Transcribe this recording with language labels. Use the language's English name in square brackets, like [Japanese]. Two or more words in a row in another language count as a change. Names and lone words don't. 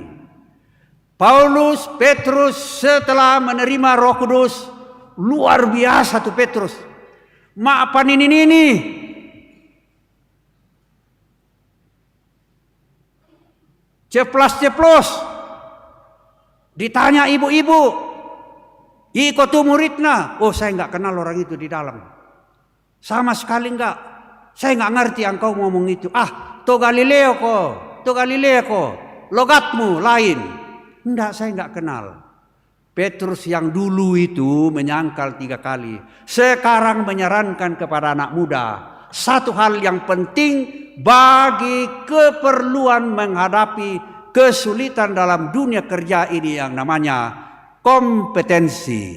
[Indonesian] Paulus, Petrus setelah menerima Roh Kudus. Luar biasa tuh Petrus. Maapan ini. Ceplas-ceplos. Ditanya ibu-ibu, [Minangkabau] iko tu muridna. [Indonesian] Oh, saya nggak kenal orang itu di dalam. Sama sekali nggak. Saya nggak ngerti engkau ngomong itu. [Minangkabau] To Galileo ko. [Indonesian] Logatmu lain. Enggak, saya nggak kenal. Petrus yang dulu itu menyangkal 3 kali. Sekarang menyarankan kepada anak muda. Satu hal yang penting bagi keperluan menghadapi kesulitan dalam dunia kerja ini yang namanya kompetensi.